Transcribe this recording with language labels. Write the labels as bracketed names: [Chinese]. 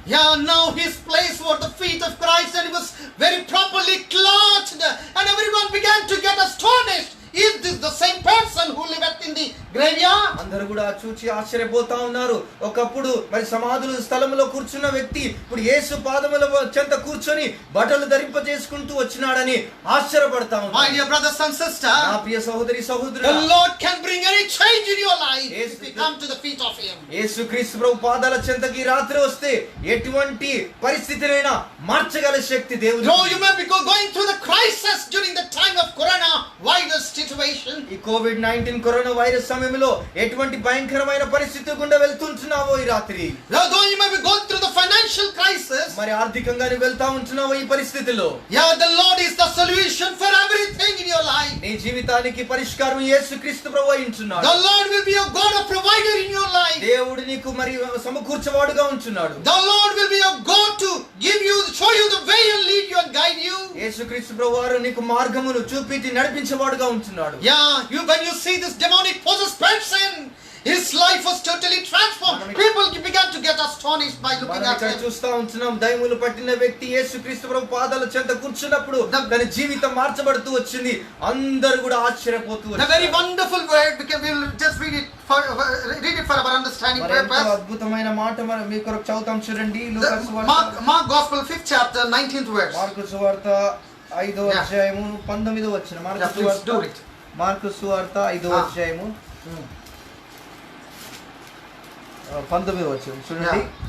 [English] Yeah, now his place was the feet of Christ and he was very properly clothed, and everyone began to get astonished. Is this the same person who lived in the graveyard? [Telugu] అందరూ కూడా చూచి ఆశ్చర్యపోతా ఉన్నారు. ఒకప్పుడు మరి సమాధుల స్థలంలో కూర్చున్న వ్యక్తి ఇప్పుడు యేసు పాదముల చెంత కూర్చొని బట్టలు ధరింప చేసుకుంటూ వచ్చినాడని ఆశ్చర్యపడతా ఉన్నారు. [English] My dear brothers and sisters, [Telugu] నా ప్రియ సహోదరి సహోదరుడా, [English] the Lord can bring any change in your life Yes, if you come to the feet of him. [Telugu] యేసుక్రీస్తు ప్రభు పాదాల చెంతకి రాత్రి వస్తే ఎటువంటి పరిస్థితినైనా మార్చగల శక్తి దేవుడు. [English] Though you may be going through the crisis during the time of corona virus situation, [Telugu] ఈ COVID-19 corona virus సమయంలో ఎటువంటి భయంకరమైన పరిస్థితి గుండా వెళ్తుంటున్నావో ఈ రాత్రి, [English] though you may be going through the financial crisis, [Telugu] మరి ఆర్థికంగా వెళ్తా ఉంటున్నావో ఈ పరిస్థితిలో, [English] yeah, the Lord is the solution for everything in your life. [Telugu] నీ జీవితానికి పరిష్కారం యేసుక్రీస్తు ప్రభువు అయి ఉంటున్నాడు. [English] The Lord will be your God, a provider in your life. [Telugu] దేవుడు నీకు మరి సమకూర్చవాడుగా ఉంటున్నాడు. [English] The Lord will be your God to show you the way and lead you and guide you. [Telugu] యేసుక్రీస్తు ప్రభువారు నీకు మార్గమును చూపించి నడిపించేవాడుగా ఉంటున్నాడు. [English] Yeah, when you see this demonic possessed person, his life was totally transformed. People began to get astonished by looking [Telugu] మనం [English] at [Telugu] ఇక్కడ [English] him. [Telugu] చూస్తా ఉంటున్నాం, దయ్యములు పట్టిన వ్యక్తి యేసుక్రీస్తు ప్రభు పాదాల చెంత కూర్చున్నప్పుడు తన జీవితం మార్చబడుతూ వచ్చింది. అందరూ కూడా ఆశ్చర్యపోతూ [English] The very wonderful word, because we will just read it for our understanding purpose. [Telugu] అద్భుతమైన మాట మనం మీ కొరకు చదువుతాం చూడండి. లూకాసు సువార్త [English] Mark Gospel 5th chapter 19th verse. [Telugu] Mark సువార్త 5వ అధ్యాయము 19వ వచనం. మార్కు సువార్త 5వ అధ్యాయము 19వ వచనం చూడండి.